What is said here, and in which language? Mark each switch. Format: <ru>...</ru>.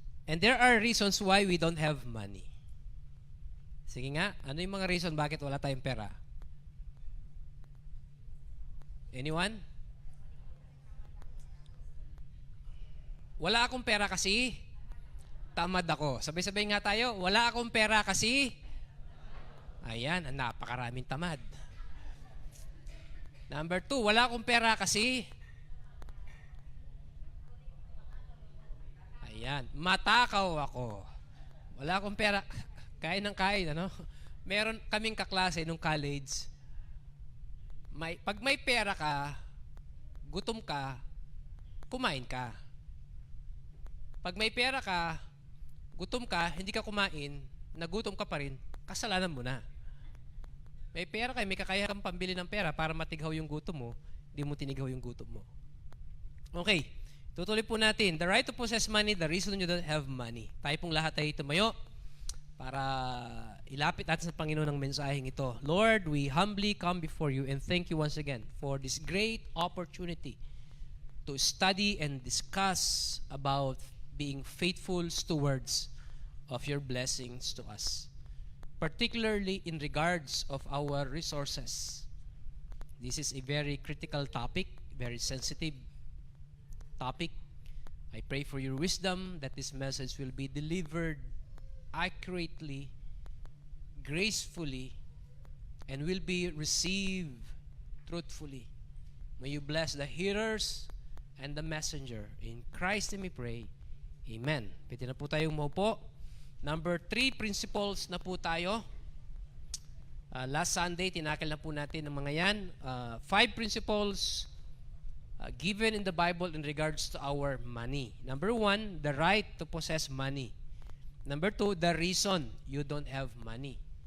<en>And there are reasons why we don't have money.</en> <tl>Sige nga, ano yung mga reason bakit wala tayong pera?</tl> <en>Anyone?</en> <tl>Wala akong pera kasi tamad ako. Sabay-sabay nga tayo, wala akong pera kasi ayan, napakaraming tamad. Number 2, wala akong pera kasi ayan, matakaw ako. Wala akong pera, kain ng kain, ano? Meron kaming kaklase nung college. Pag may pera ka, gutom ka, kumain ka. Pag may pera ka, gutom ka, hindi ka kumain, nagutom ka pa rin, kasalanan mo na. May pera ka, may kakayahan kang pambili ng pera para matighaw yung gutom mo, hindi mo tinighaw yung gutom mo. Okay, tutuloy po natin.</tl> <en>The right to possess money, the reason you don't have money.</en> <tl>Tayo pong lahat ay tumayo para ilapit natin sa Panginoon ang mensaheng ito.</tl> <en>Lord, we humbly come before you and thank you once again for this great opportunity to study and discuss about being faithful stewards of your blessings to us, particularly in regards of our resources. This is a very critical topic, very sensitive topic. I pray for your wisdom that this message will be delivered accurately, gracefully, and will be received truthfully. May you bless the hearers and the messenger. In Christ name we pray. Amen.</en> <tl>Pwede na po tayong maupo. Number 3, principles na po tayo. Last Sunday, tinakil na po natin ang mga yan. 5 principles</tl> <en>given in the Bible in regards to our money. Number 1, the right to possess money. Number 2, the reason you don't have money.</en>